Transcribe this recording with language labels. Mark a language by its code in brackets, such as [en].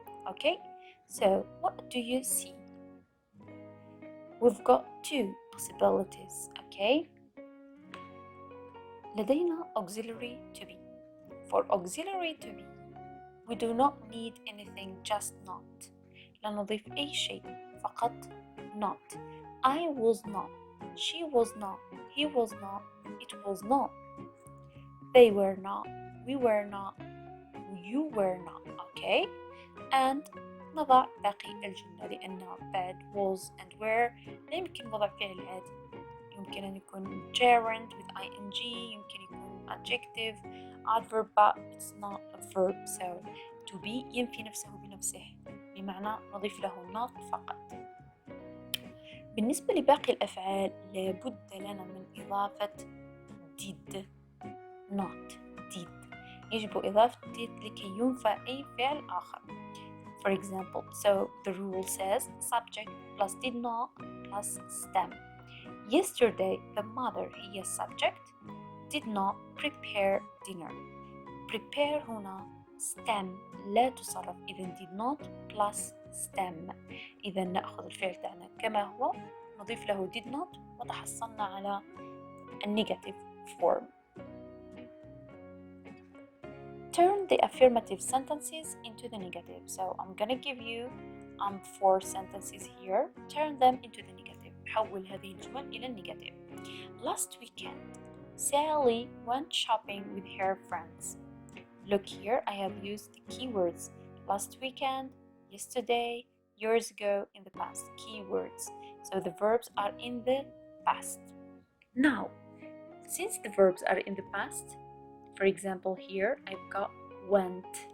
[en] Okay, so what do you see? We've got two possibilities, okay? [ar] لدينا [en] auxiliary to be. For auxiliary to be, we do not need anything, just not. [ar] لا نضيف أي شيء، فقط not. [en] I was not, she was not, he was not, it was not. They were not, we were not, you were not. Okay? And [ar] نضع باقي الجملة لأن بعد [en] was and were [ar] لا يمكن وضع فعل عادي. يمكن أن يكون [en] gerund with ing، [ar] يمكن يكون [en] adjective adverb but it's not a verb. So to be [ar] ينفي نفسه بنفسه، بمعنى نضيف له not فقط. بالنسبة لباقي الأفعال لابد لنا من إضافة [en] did not did. [ar] يجب إضافة did لكي ينفى أي فعل آخر. [en] For example, so the rule says subject plus did not plus stem. Yesterday the mother هي subject did not prepare dinner. Prepare [ar] هنا [en] stem [ar] لا تصرف، إذن [en] did not plus stem. [ar] إذا نأخذ الفعل تاعنا كما هو، نضيف له [en] did not [ar] وتحصلنا على النيجاتيف form. [en] Turn the affirmative sentences into the negative. So I'm gonna give you 4 sentences here. Turn them into the negative. [ar] حول هذه الجمل إلى النيجاتيف. [en] Last weekend, Sally went shopping with her friends. Look here, I have used the keywords last weekend, yesterday, years ago, in the past. Keywords. So the verbs are in the past. Now, since the verbs are in the past, for example, here I've got went.